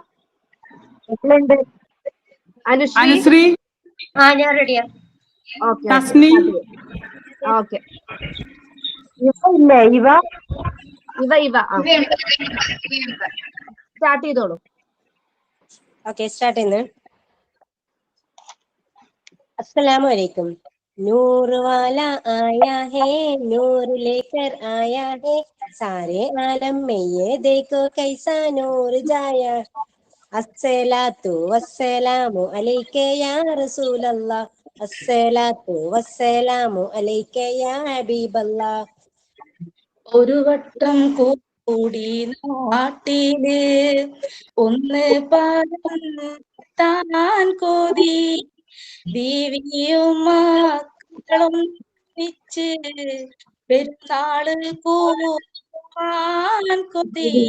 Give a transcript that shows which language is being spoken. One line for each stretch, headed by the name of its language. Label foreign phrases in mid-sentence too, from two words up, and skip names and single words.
Malayalam: അനുശ്രീ, ഞാൻ റെഡിയാ. തസ്നി, ഓക്കെ. ഇല്ലേ ഇവ സ്റ്റാർട്ട് ചെയ്തോളൂ. ഓക്കെ, സ്റ്റാർട്ട് ചെയ്യുന്നത്.
Arabic: السلام عليكم.
Hindi: नूर वाला आया है, नूर लेकर आया है, सारे आलम में ये देखो कैसा नूर जाया.
Arabic: الصلاة والسلام عليك يا رسول الله، الصلاة والسلام عليك يا حبيب الله.
Malayalam: ഒരു വട്ടം കൂടി നാട്ടില് ഒന്ന് താൻ കോതി, ബീവിയും മക്കളും വെച്ച് പെരുന്നാള് പോവാൻ കൊതി